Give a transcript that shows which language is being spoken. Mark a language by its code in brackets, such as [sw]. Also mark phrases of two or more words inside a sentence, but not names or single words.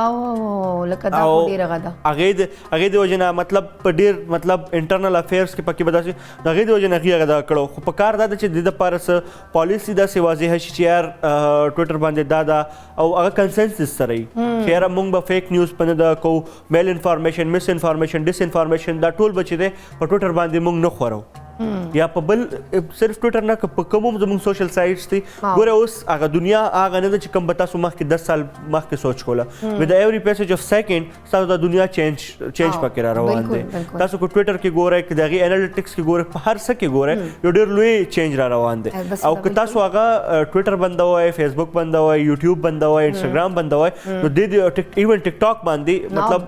[ps] او لکه دا ډیره غدا هغه د وجنه مطلب په ډیر مطلب [en] internal affairs [ps] کې پکې بداسي هغه د وجنه هغه دا کړو خو په کار دا چې د [en] press policy [ps] دا سی واضح شي چې یار ټویټر باندې دا او هغه کنسنسس سره چې یار موږ به [en] fake news [ps] پنه دا کو [en] malinformation misinformation disinformation [ps] دا ټول بچی دی په ټویټر باندې موږ نه خورو یا په بل صرف ټویټر نه په کوم زموږ [en] social sites [ps] دي ګوره اوس هغه دنیا هغه نه چې کوم تاسو مخکې 10 سال مخکې سوچ کوله [en] with every passage of second [ps] تاسو د دنیا چینج پکې را روان دي تاسو کو ټویټر کې ګوره کې دغه انالیټکس کې ګوره په هر څه کې ګوره یو ډېر لوی چینج را روان دي او که تاسو هغه ټویټر بندوي فیسبوک بندوي یوټیوب بندوي انستګرام بندوي نو د ایون ټیک ټاک باندې مطلب